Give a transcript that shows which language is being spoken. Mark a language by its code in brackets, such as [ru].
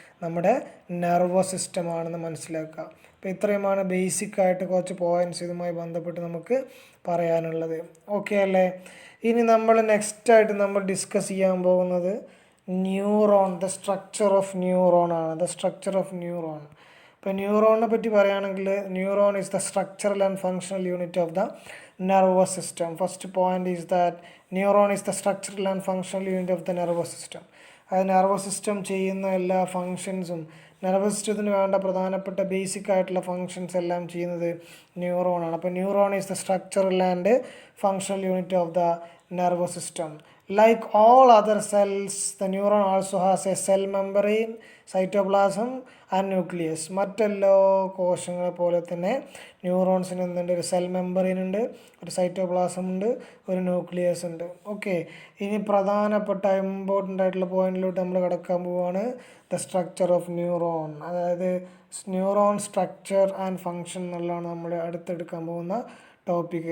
[ml] നമ്മുടെ നെർവസ് സിസ്റ്റമാണെന്ന് മനസ്സിലാക്കുക. അപ്പോൾ ഇത്രയുമാണ് ബേസിക്കായിട്ട് കുറച്ച് പോയിൻറ്റ്സ് ഇതുമായി ബന്ധപ്പെട്ട് നമുക്ക് പറയാനുള്ളത്. ഓക്കെ അല്ലേ? ഇനി നമ്മൾ നെക്സ്റ്റായിട്ട് നമ്മൾ ഡിസ്കസ് ചെയ്യാൻ പോകുന്നത് neuron, [en] the structure of neuron [ml] ആണ്. [en] The structure of neuron. [ml] ഇപ്പോൾ ന്യൂറോണിനെ പറ്റി പറയുകയാണെങ്കിൽ [en] Neuron is the structural and functional unit of the nervous system. First point is that neuron is the structural and functional unit of the nervous system. [ml] അത് nervous system ചെയ്യുന്ന എല്ലാ ഫങ്ഷൻസും, nervous സിസ്റ്റത്തിന് വേണ്ട പ്രധാനപ്പെട്ട basic ആയിട്ടുള്ള ഫങ്ഷൻസ് എല്ലാം ചെയ്യുന്നത് ന്യൂറോണാണ്. [en] അപ്പോൾ neuron is the structural and functional unit of the nervous system. Like all other cells, the neuron also has a cell membrane, cytoplasm and nucleus. [ml] മറ്റെല്ലാ കോശങ്ങളെ പോലെ തന്നെ ന്യൂറോൺസിന് എന്തുണ്ട്? ഒരു സെൽ മെമ്പറൈൻ ഉണ്ട്, ഒരു സൈറ്റോപ്ലാസം ഉണ്ട്, ഒരു ന്യൂക്ലിയസ് ഉണ്ട്. ഓക്കെ, ഇനി പ്രധാനപ്പെട്ട ഇമ്പോർട്ടൻ്റ് ആയിട്ടുള്ള പോയിന്റിലോട്ട് നമ്മൾ കിടക്കാൻ പോവുകയാണ്. [en] the structure of neuron, [ml] അതായത് [en] neuron structure and function [ml] എന്നുള്ളതാണ് നമ്മൾ അടുത്തെടുക്കാൻ പോകുന്ന ടോപ്പിക്ക്.